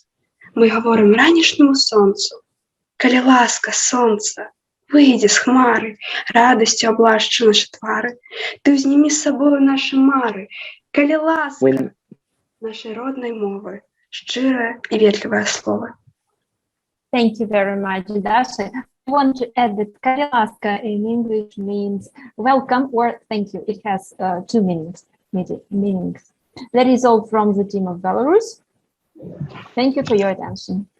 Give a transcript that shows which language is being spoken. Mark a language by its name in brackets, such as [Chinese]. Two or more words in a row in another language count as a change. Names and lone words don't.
[Belarusian] Мы гаворым ранішняму сонцу. Калі ласка, сонца, выйдзе з хмары, радасцю аблашчы нашы твары. Ты ўзнімі з сабою нашы мары. Калі ласка, нашай роднай мовы, шчырае і ветлівае слово. [English] Thank you very much, Dasha. I want to add that Kalilaska in English means welcome or thank you. It has two meanings. That is all from the team of Belarus. Thank you for your attention.